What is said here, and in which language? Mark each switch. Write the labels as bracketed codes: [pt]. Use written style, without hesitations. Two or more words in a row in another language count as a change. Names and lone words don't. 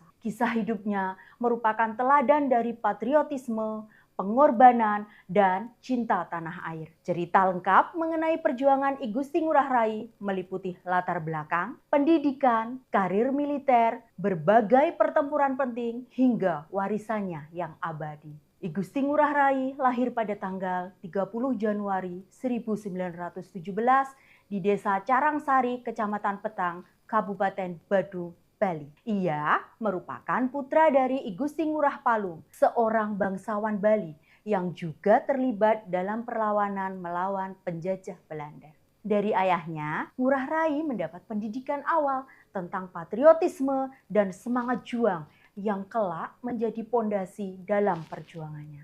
[id] Kisah hidupnya merupakan teladan dari patriotisme, pengorbanan, dan cinta tanah air. Cerita lengkap mengenai perjuangan I Gusti Ngurah Rai meliputi latar belakang, pendidikan, karir militer, berbagai pertempuran penting, hingga warisannya yang abadi. I Gusti Ngurah Rai lahir pada tanggal 30 Januari 1917 di Desa Carangsari, Kecamatan Petang, Kabupaten Badung, Bali. Ia merupakan putra dari I Gusti Ngurah Palung, seorang bangsawan Bali yang juga terlibat dalam perlawanan melawan penjajah Belanda. Dari ayahnya, Ngurah Rai mendapat pendidikan awal tentang patriotisme dan semangat juang yang kelak menjadi pondasi dalam perjuangannya.